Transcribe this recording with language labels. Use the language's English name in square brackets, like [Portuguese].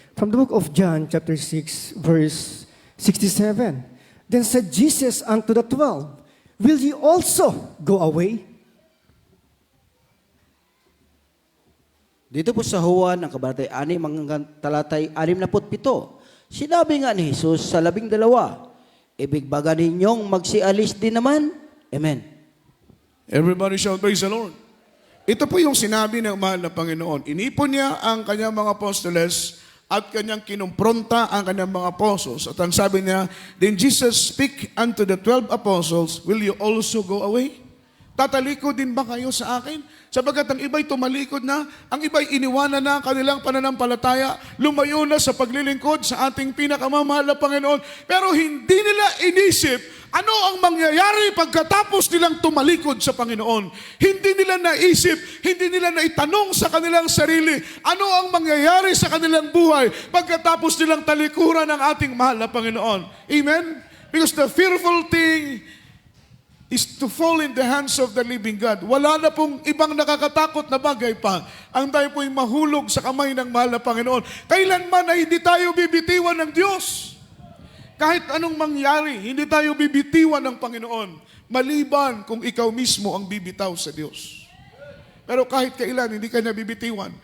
[English] From the book of John, chapter 6, verse 67. Then said Jesus unto the 12, will ye also go away? [Filipino] Dito po sa Juan, ang kabanatay 6, ang talatay 67, sinabi nga ni Jesus sa 12, ibig baga ninyong magsialis din naman? Amen. [English] Everybody shout, praise the Lord. [Filipino] Ito po yung sinabi ng mahal na Panginoon. Inipon niya ang kanyang mga apostoles at kanyang kinumpronta ang kanyang mga apostles. At ang sabi niya, [English] then Jesus speak unto the 12 apostles, will you also go away? [Filipino] Tatalikod din ba kayo sa akin? Sapagkat ang iba'y tumalikod na, ang iba'y iniwanan na ang kanilang pananampalataya, lumayo na sa paglilingkod sa ating pinakamamahal na Panginoon. Pero hindi nila inisip ano ang mangyayari pagkatapos nilang tumalikod sa Panginoon. Hindi nila naisip, hindi nila naitanong sa kanilang sarili, ano ang mangyayari sa kanilang buhay pagkatapos nilang talikuran ng ating mahal na Panginoon. Amen? [English] Because the fearful thing is to fall in the hands of the living God. [Filipino] Wala na pong ibang nakakatakot na bagay pa. Ang tayo po'y mahulog sa kamay ng mahal na Panginoon. Kailanman ay hindi tayo bibitiwan ng Diyos. Kahit anong mangyari, hindi tayo bibitiwan ng Panginoon. Maliban kung ikaw mismo ang bibitaw sa Diyos. Pero kahit kailan, hindi ka niya bibitiwan.